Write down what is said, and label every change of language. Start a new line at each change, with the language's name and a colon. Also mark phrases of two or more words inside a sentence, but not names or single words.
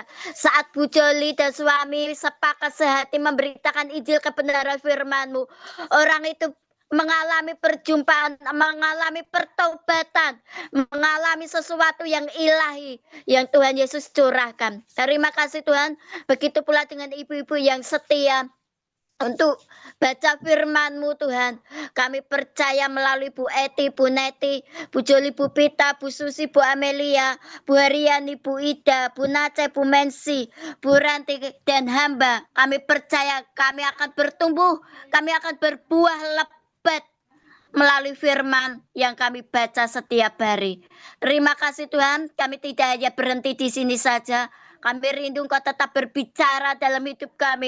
Indonesian: Saat Bu Joli dan suami sepakat sehati memberitakan Injil kebenaran firman-Mu, orang itu mengalami perjumpaan, mengalami pertobatan, mengalami sesuatu yang ilahi yang Tuhan Yesus curahkan. Terima kasih Tuhan. Begitu pula dengan ibu-ibu yang setia untuk baca firman-Mu Tuhan. Kami percaya melalui Bu Eti, Bu Neti, Bu Joli, Bu Pita, Bu Susi, Bu Amelia, Bu Hariani, Bu Ida, Bu Nace, Bu Mensi, Bu Ranti, dan hamba. Kami percaya kami akan bertumbuh, kami akan berbuah lebat melalui firman yang kami baca setiap hari. Terima kasih Tuhan, kami tidak hanya berhenti di sini saja. Kami rindu Engkau tetap berbicara dalam hidup kami.